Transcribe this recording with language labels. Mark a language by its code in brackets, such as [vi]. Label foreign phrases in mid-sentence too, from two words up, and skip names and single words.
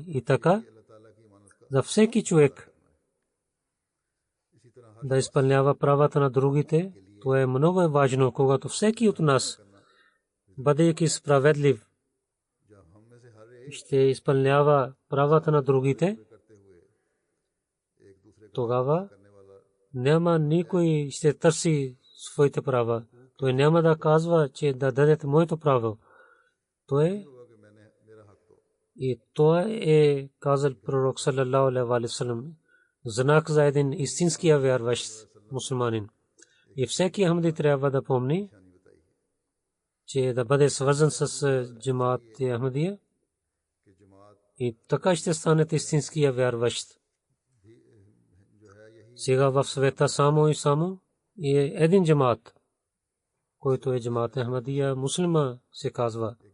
[bg] И така, за всеки човек да изпълнява правата на другите, това е много важно, когато всеки от нас, бъдейки справедлив ще изпълнява правата на другите, тогава няма никой ще търси своите права. Той няма да казва, че да дадете моето право. И това е казал пророк [ar] صلى الله عليه وسلم, [bg] знак за един истинския вярващ мусулманин. И всеки ахмади трябва да помни, че да бъде свързан с джамаат Ахмадия и така ще станете истинския вярващ. Сега в света само и един джамаат, който е джамаат Ахмадия, муслима се казва.